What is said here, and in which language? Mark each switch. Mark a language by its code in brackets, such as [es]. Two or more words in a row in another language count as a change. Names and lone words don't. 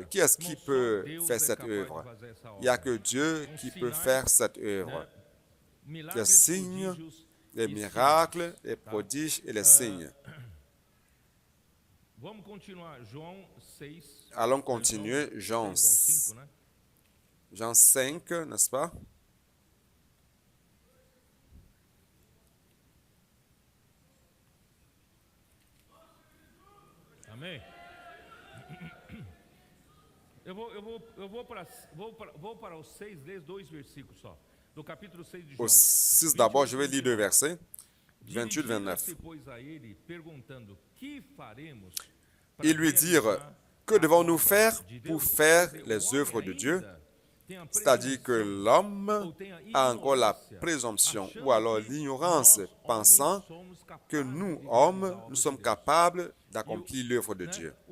[fr] Qui est-ce qui peut faire cette œuvre? Il n'y a que Dieu qui peut faire cette œuvre. Les signes, les miracles, les prodiges et les signes. Allons continuer. Jean 5, n'est-ce pas? [pt] Amém? Vou para os 6, ler 2 versículos só. Do capítulo 6 de João. [fr] Au 6 d'abord, je vais lire deux versets, 28-29. Ils lui dirent, que devons-nous faire pour faire les œuvres de Dieu? C'est-à-dire que l'homme a encore la présomption ou alors l'ignorance, pensant que nous, hommes, nous sommes capables d'accomplir l'œuvre de Dieu.